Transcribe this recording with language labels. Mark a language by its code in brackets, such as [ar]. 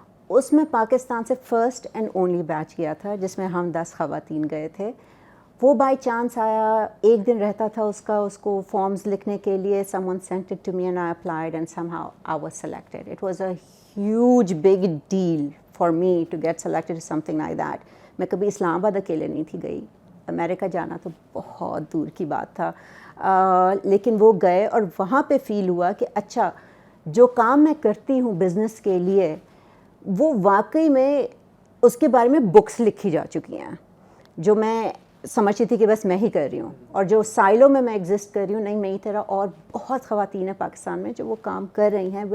[ur] اس میں پاکستان سے [en] first and only [ur] بیچ گیا تھا جس میں ہم 10 خواتین گئے تھے. وہ بائی چانس آیا, ایک دن رہتا تھا اس کو فارمز لکھنے کے لیے. [en] Someone sent it to me and I applied and somehow I was selected. It was a huge big deal for me to get selected to something like that. [ur] میں کبھی اسلام آباد اکیلے نہیں تھی گئی, امریکہ جانا تو بہت دور کی بات تھا, لیکن وہ گئے اور وہاں پہ فیل ہوا کہ اچھا جو کام میں کرتی ہوں بزنس کے لیے وہ واقعی میں اس کے بارے میں بکس لکھی جا چکی ہیں, جو میں سمجھتی تھی کہ بس میں ہی کر رہی ہوں, اور جو سائلوں میں ایگزسٹ کر رہی ہوں, نہیں میری طرح اور بہت خواتین ہیں پاکستان میں جو وہ کام کر رہی ہیں.